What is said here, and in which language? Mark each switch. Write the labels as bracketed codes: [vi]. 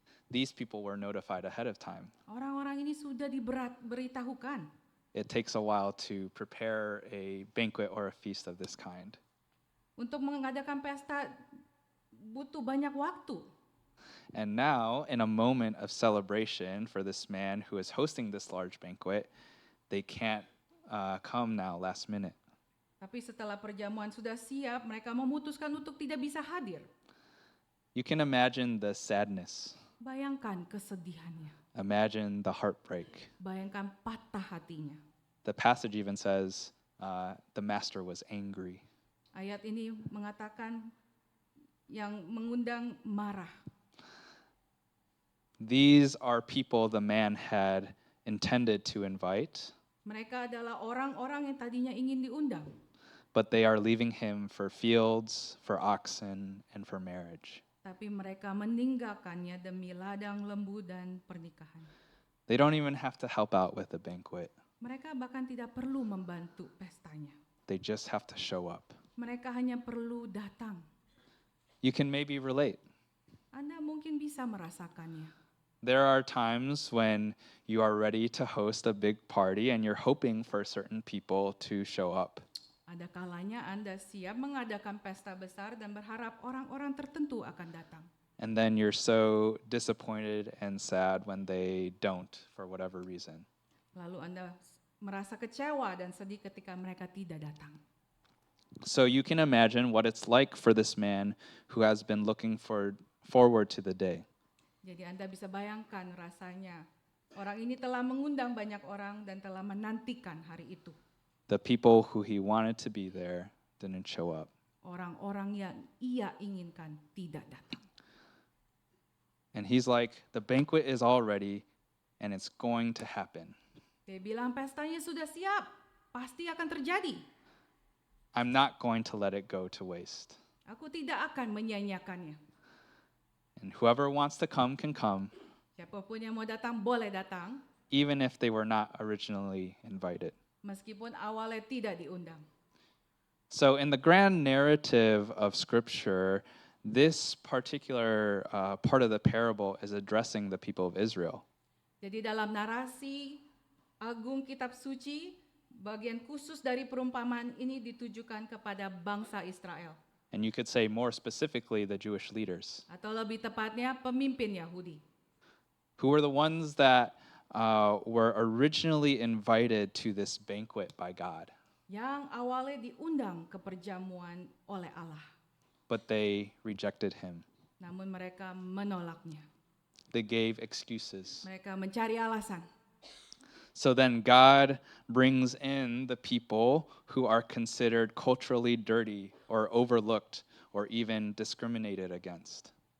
[en] These people were notified ahead of time. [id] Orang-orang ini sudah diberitahukan. [en] It takes a while to prepare a banquet or a feast of this kind. [id] Untuk mengadakan pesta butuh banyak waktu. [en] And now, in a moment of celebration for this man who is hosting this large banquet, they can't come now last minute. [id] Tapi setelah perjamuan sudah siap, mereka memutuskan untuk tidak bisa hadir. [en] You can imagine the sadness. [id] Bayangkan kesedihannya. [en] Imagine the heartbreak. [id] Bayangkan patah hatinya. [en] The passage even says the master was angry. [id] Ayat ini mengatakan yang mengundang marah. [en] These are people the man had intended to invite, [id] Mereka adalah orang-orang yang tadinya ingin diundang, [en] but they are leaving him for fields, for oxen, and for marriage. [id] tapi mereka meninggalkannya demi ladang lembu dan pernikahan. [en] They don't even have to help out with the banquet. [id] Mereka bahkan tidak perlu membantu pestanya. [en] They just have to show up. [id] Mereka hanya perlu datang. [en] You can maybe relate. [id] Anda mungkin bisa merasakannya. [en] There are times when you are ready to host a big party and you're hoping for certain people to show up. [id] Ada kalanya Anda siap mengadakan pesta besar dan berharap orang-orang tertentu akan datang. [en] And then you're so disappointed and sad when they don't for whatever reason. [id] Lalu Anda merasa kecewa dan sedih ketika mereka tidak datang. [en] So you can imagine what it's like for this man who has been looking forward to the day. [id] Jadi Anda bisa bayangkan rasanya. Orang ini telah mengundang banyak orang dan telah menantikan hari itu. [en] The people who he wanted to be there didn't show up. [id] Orang-orang yang ia inginkan tidak datang. [en] And he's like, the banquet is all ready and it's going to happen. [id] Dia bilang pestanya sudah siap, pasti akan terjadi. [en] I'm not going to let it go to waste. [id] Aku tidak akan menyia-nyiakannya. [en] And whoever wants to come can come, [id] Siapapun yang mau datang boleh datang, [en] even if they were not originally invited. [id] meskipun awalnya tidak diundang. [en] So, in the grand narrative of Scripture, this particular part of the parable is addressing the people of Israel. [id] Jadi dalam narasi agung kitab suci, bagian khusus dari perumpamaan ini ditujukan kepada bangsa Israel. [en] And you could say more specifically the Jewish leaders, [id] Atau lebih tepatnya pemimpin Yahudi. [en] who were the ones that were originally invited to this banquet by God, [id] Yang awalnya diundang ke perjamuan oleh Allah. [en] but they rejected him. [id] Namun mereka menolaknya. [en] They gave excuses. [id] Mereka mencari alasan. [en] So then God brings in the people who are considered culturally dirty or overlooked or even discriminated against.